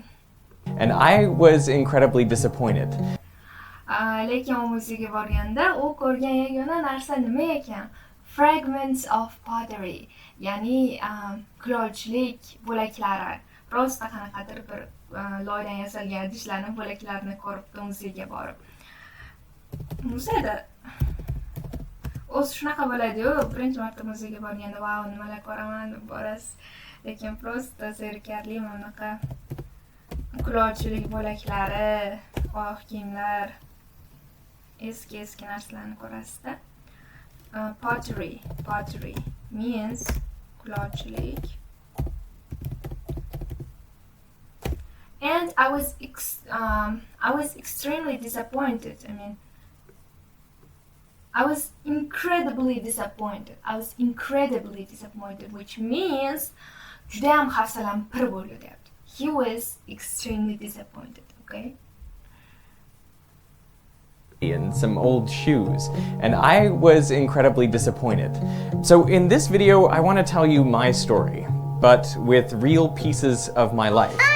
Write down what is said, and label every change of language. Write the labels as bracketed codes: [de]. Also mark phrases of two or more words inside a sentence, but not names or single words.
[en] And I was incredibly disappointed. [uz] lekin u muzeyga borganda u ko'rgan yagona narsa nima ekan? [en] Fragments of pottery, [uz] ya'ni kulolchilik bo'laklari. Prosta qanaqadir bir loydan yasalgan idishlarning bo'laklarini ko'ribdi muzeyga borib. Muzeyda o'zi shunaqa bo'ladi-yu, birinchi marta muzeyga borganda vau nimalar ko'raman deb borasiz, lekin prosta zerikarli bunaqa kulolchilik bo'laklari, oyoq kiyimlar, eski narsalarni ko'rasizda. [en] Pottery means kulolchilik. And I was extremely disappointed. I was incredibly disappointed. Which means [uz] juda ham hafsalam pir bo'ldi deyapti. [en] He was extremely disappointed, okay? And some old shoes, and I was incredibly disappointed. So in this video, I want to tell you my story, but with real pieces of my life.